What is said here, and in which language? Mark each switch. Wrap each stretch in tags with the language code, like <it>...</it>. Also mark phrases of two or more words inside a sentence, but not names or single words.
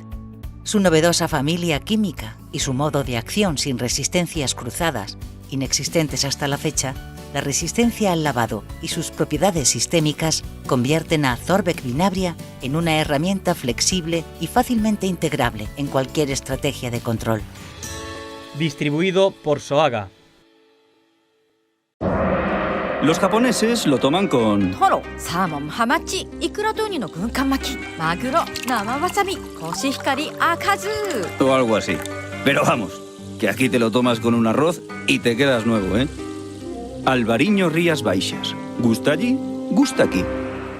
<es>Su novedosa familia química y su modo de acción sin resistencias cruzadas, inexistentes hasta la fecha, la resistencia al lavado y sus propiedades sistémicas convierten a Zorvec Vinabria en una herramienta flexible y fácilmente integrable en cualquier estrategia de control. Distribuido por Soaga. Los japoneses lo toman con...</es> <ja>トロ、サーモン、ハマチ、イクラとウニの軍艦巻き、マグロ、生わさび、コシヒカリ、赤酢.</ja> <es>o algo así. Pero vamos, que aquí te lo tomas con un arroz y te quedas nuevo, ¿eh? Albariño Rías Baixas. ¿Gusta allí? Gusta aquí.</es>